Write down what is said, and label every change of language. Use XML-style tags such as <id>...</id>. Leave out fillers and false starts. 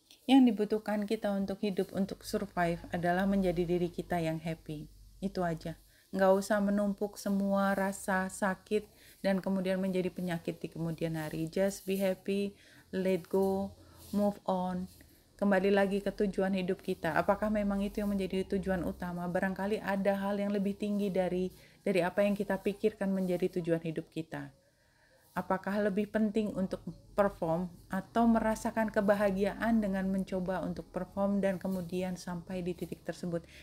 <id>Yang dibutuhkan kita untuk hidup, untuk survive adalah menjadi diri kita yang happy. Itu aja. Nggak usah menumpuk semua rasa sakit dan kemudian menjadi penyakit di kemudian hari.</id> <en>Just be happy, let go, move on.</en> <id>Kembali lagi ke tujuan hidup kita. Apakah memang itu yang menjadi tujuan utama? Barangkali ada hal yang lebih tinggi dari apa yang kita pikirkan menjadi tujuan hidup kita. Apakah lebih penting untuk perform atau merasakan kebahagiaan dengan mencoba untuk perform dan kemudian sampai di titik tersebut?</id>